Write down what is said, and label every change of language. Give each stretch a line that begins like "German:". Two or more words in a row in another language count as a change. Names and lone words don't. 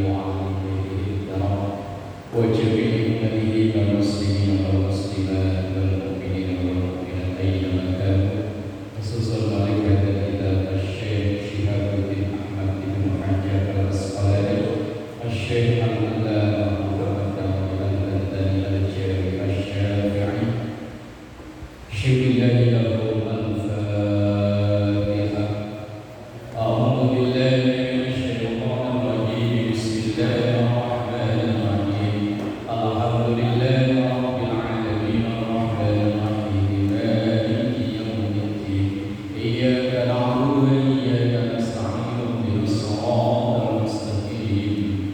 Arabic: وآله وجميع أمته والمسلمين والمسلمات والمؤمنين والمؤمنات أينما كانوا خصوصا ملائكتنا كيتا شيخ شهاب الدين أحمد بن حجر العسقلاني شيخ العلامة محمد البداني الجامي الشافعي شيخ له الفاتحة. أعوذ بالله من الشيطان الرجيم. بسم الله الرحمن الرحيم. الحمد لله رب العالمين الرحمن الرحيم مالك يوم الدين. إياك نعبد وإياك نستعين اهدنا الصراط المستقيم.